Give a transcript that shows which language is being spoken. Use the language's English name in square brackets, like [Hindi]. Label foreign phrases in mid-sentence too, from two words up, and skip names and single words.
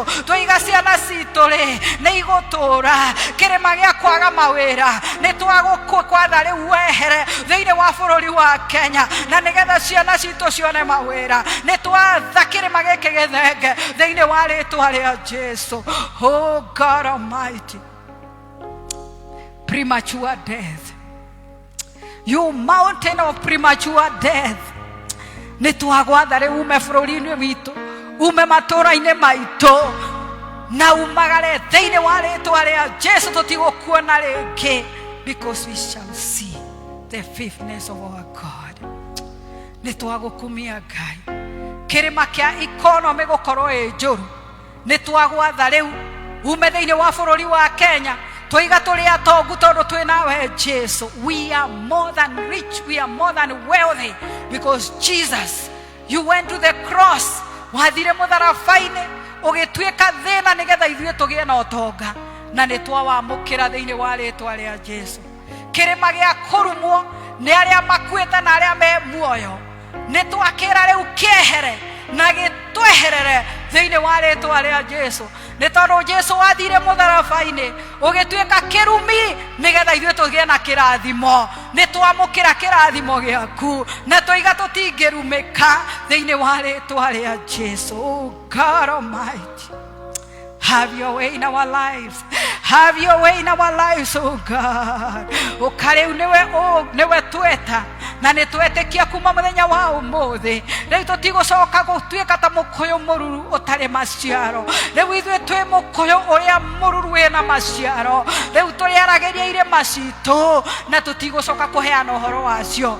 [Kikuyu] Twoiga ciana citũ rĩ nĩ igũtũra kĩrĩma gĩa kwaga mawĩra nĩ twagũkwatha rĩu wehere thĩinĩ wa bũrũri wa Kenya na nĩgetha ciana citũ cione mawĩra nĩ twatha kĩrĩma gĩkĩ gĩthenge thĩinĩ wa rĩtwa rĩa Jesu. [English] Oh God Almighty, premature death, you mountain of premature death, [Kikuyu] nĩ twagwatha rĩu ume bũrũri-inĩ witũ ume matũũra-inĩ maitũ na umagare thĩinĩ wa rĩtwa rĩa Jesu. Tũtigũkuona rĩngĩ [English] because we shall see the faithfulness of our God. [Kikuyu] Nĩ twagũkumia Ngai kĩrĩma kĩa economy gũkorwo ĩ njũru nĩ twagwatha rĩu ume thĩinĩ wa bũrũri wa Kenya. Twoiga tũrĩ atongu tondũ twĩ nawe Jesu. [English] We are more than rich, we are more than wealthy because Jesus, you went to the cross, [Kikuyu] wathire mũtharaba-inĩ ũgĩtuĩka thĩna nĩgetha ithuĩ tũgĩe na ũtonga na nĩ twawamũkĩra thĩinĩ wa rĩtwa rĩa Jesu. Kĩrĩma gĩa kũrumwo nĩ arĩa makuĩte na arĩa me muoyo nĩ twakĩra rĩu kĩehere na gĩtweherere thĩinĩ wa rĩtwa rĩa Jesu. Nĩ tondũ Jesu wathire mũtharaba-inĩ ũgĩtuĩka kĩrumi nĩgetha ithuĩ tũgĩe na kĩrathimo. Nĩ twamũkĩra kĩrathimo gĩaku na twoiga tũtingĩrumĩka thĩinĩ wa rĩtwa rĩa Jesu. [English] Oh God Almighty, have your way in our lives. Have your way in our lives, oh God. [Kikuyu] Ũkarĩu nĩwe tweta na nĩ twetĩkia kuma mũthenya wa ũmũthĩ rĩu tũtigũcoka gũtuĩka ta mũkũyũ mũruru ũtarĩ maciaro. Rĩu ithuĩ twĩ mũkũyũ ũrĩa mũruru wĩna maciaro. Rĩu tũrĩaragĩria irĩma citũ na tũtigũcoka kũheana ũhoro wacio.